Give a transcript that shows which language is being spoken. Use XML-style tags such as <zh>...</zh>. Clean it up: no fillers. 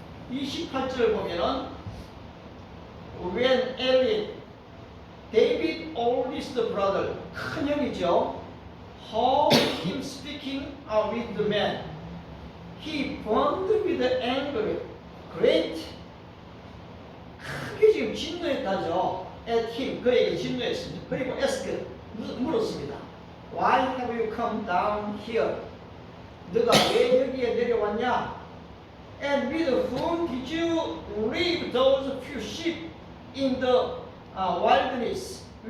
<ko>28절 보면은</ko> <en>when Eli, David oldest brother,</en> <ko>큰 형이죠.</ko> <en>heard him speaking with the man, he burned with anger, great.</en> <ko>크게 지금 진노했다죠.</ko> <en>at him,</en> <ko>그에게 진노했습니다. 그리고</ko> <en>asked,</en> <ko>물었습니다.</ko> <en>Why have you come down here?</en> <ko>너가 왜 여기에 내려왔냐?</ko> <en>And with whom did you leave those few sheep in the wilderness?</en>